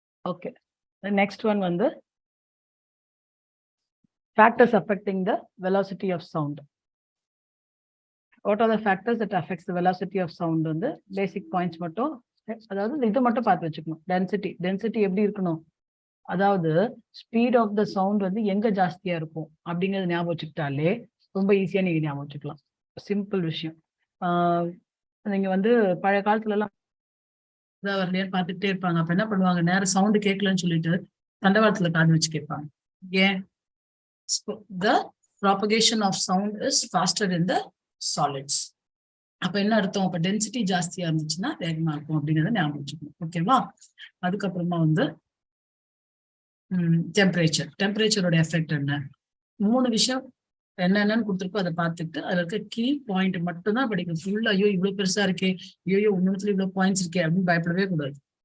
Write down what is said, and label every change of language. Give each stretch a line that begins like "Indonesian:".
English: Okay, the next one வந்து factors affecting the velocity of sound. What are the factors that affects the velocity of sound?
Tamil: வந்து
English: basic points
Tamil: மட்டும், அதாவது இது மட்டும் பார்த்து வச்சுக்கணும். டென்சிட்டி எப்படி இருக்கணும்? அதாவது ஸ்பீட் ஆஃப் த சவுண்ட் வந்து எங்க ஜாஸ்தியா இருக்கும் அப்படிங்கறது ஞாபகம் வச்சுக்கிட்டாலே ரொம்ப ஈஸியா நீங்க ஞாபகம் வச்சுக்கலாம். சிம்பிள் விஷயம். நீங்க வந்து பழைய காலத்துல எல்லாம் வரலையான்னு பார்த்துட்டே இருப்பாங்க. அப்ப என்ன பண்ணுவாங்க? நேரம் சவுண்டு கேட்கலன்னு சொல்லிட்டு தண்டவாளத்துல காது வச்சு கேட்பாங்க. ஏன்?
English: the propagation of sound is faster in the solids.
Tamil: அப்ப என்ன அர்த்தம்? அப்ப டென்சிட்டி ஜாஸ்தியா இருந்துச்சுன்னா வேகமா இருக்கும் அப்படிங்கறத ஞாபகம் வச்சுக்கணும். ஓகேவா? அதுக்கப்புறமா வந்து டெம்பரேச்சரோட எஃபெக்ட் என்ன? 3 விஷயம் என்னென்னு கொடுத்துருக்கோ அதை பார்த்துட்டு அதுல இருக்க கீ பாயிண்ட் மட்டும் தான் படிக்கணும். ஃபுல்லா ஐயோ இவ்வளவு பெருசா இருக்கே, ஐயோ ஒன்னுத்துல இவ்வளவு பாயிண்ட்ஸ் இருக்கே அப்படின்னு பயப்படவே கூடாது.